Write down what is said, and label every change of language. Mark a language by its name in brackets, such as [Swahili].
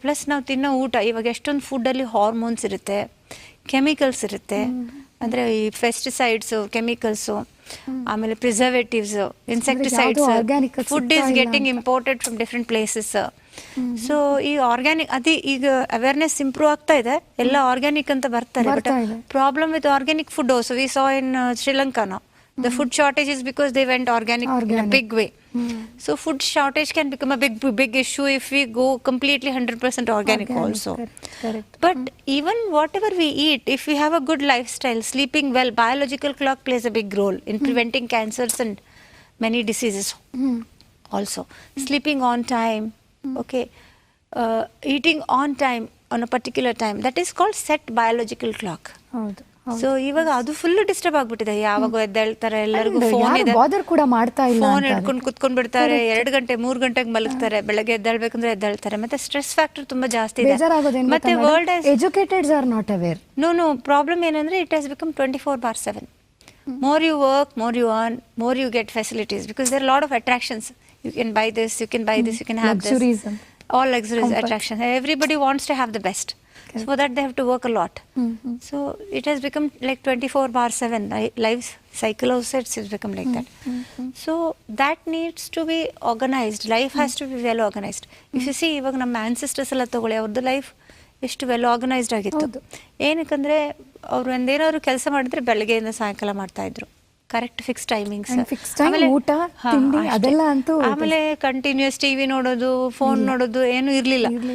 [Kannada] Plus ನಾವು ತಿನ್ನೋ ಊಟ, ಇವಾಗ ಎಷ್ಟೊಂದು ಫುಡ್ಡಲ್ಲಿ ಹಾರ್ಮೋನ್ಸ್ ಇರುತ್ತೆ, ಕೆಮಿಕಲ್ಸ್ ಇರುತ್ತೆ, ಅಂದರೆ ಈ ಪೆಸ್ಟಿಸೈಡ್ಸು, ಕೆಮಿಕಲ್ಸು, ಆಮೇಲೆ preservatives, insecticides, [English] Food is getting imported from different places. [Kannada] So ಈ ಆರ್ಗ್ಯಾನಿಕ್ ಅದೇ ಈಗ ಅವೇರ್ನೆಸ್ ಇಂಪ್ರೂವ್ ಆಗ್ತಾ ಇದೆ, ಎಲ್ಲ ಆರ್ಗ್ಯಾನಿಕ್ ಅಂತ ಬರ್ತಾರೆ. [English] But problem with organic food also we saw in ಶ್ರೀಲಂಕಾನ. The food shortage is because they went organic in a big way. So food shortage can become a big issue if we go completely 100% organic also. Correct. But even whatever we eat, if we have a good lifestyle, sleeping well, biological clock plays a big role in preventing cancers and many diseases also. Sleeping on time, okay, eating on time on a particular time, that is called set biological clock. [Kannada] So ಇವಾಗ ಅದು full disturb ಆಗ್ಬಿಟ್ಟಿದೆ. ಯಾವಾಗ ಎದ್ದೇಳ್ತಾರೆ, ಎಲ್ಲರಿಗೂ phone ಇದೆ, phone ಹಿಡ್ಕೊಂಡು ಕುತ್ಕೊಂಡ್ ಬಿಡ್ತಾರೆ, 2 ಗಂಟೆ 3 ಗಂಟೆಗೆ ಮಲಗ್ತಾರೆ, ಬೆಳಗ್ಗೆ ಎದ್ದೇಳ್ಬೇಕಂದ್ರೆ ಎದ್ದೇಳ್ತಾರೆ. ಮತ್ತೆ ಸ್ಟ್ರೆಸ್ ಫ್ಯಾಕ್ಟರ್ ತುಂಬಾ ಜಾಸ್ತಿ ಇದೆ. ಮತ್ತೆ [English] World educateds are not aware. No problem ಏನಂದ್ರೆ it has become 24/7. more you work, more you earn, more you get facilities, because there are a lot of attractions. You can buy this, you can buy this, you can have luxuries, this, all luxuries, attraction. Everybody wants to have the best. So for that they have to work a lot. So it has become like 24/7. Life cycle also it's become like that. So that needs to be organized. Life has to be well organized. If you see, [Kannada] ಇವಾಗ ನಮ್ಮ ancestors ಎಲ್ಲ ತಗೊಳ್ಳಿ, ಅವ್ರದ್ದು life ಎಷ್ಟು well organised ಆಗಿತ್ತು. ಏನಕ್ಕಂದ್ರೆ ಅವ್ರು ಒಂದೇನಾದ್ರು ಕೆಲಸ ಮಾಡಿದ್ರೆ ಬೆಳಗ್ಗೆಯಿಂದ ಸಾಯಂಕಾಲ ಮಾಡ್ತಾ ಇದ್ರು. [English] correct fix timings, [Kannada] ಊಟ ತಿಂಡಿ ಅದೆಲ್ಲ ಅಂತೂ. ಆಮೇಲೆ ಕಂಟಿನ್ಯೂಸ್ ಟಿವಿ ನೋಡೋದು, ಫೋನ್ ನೋಡೋದು ಏನು ಇರಲಿಲ್ಲ.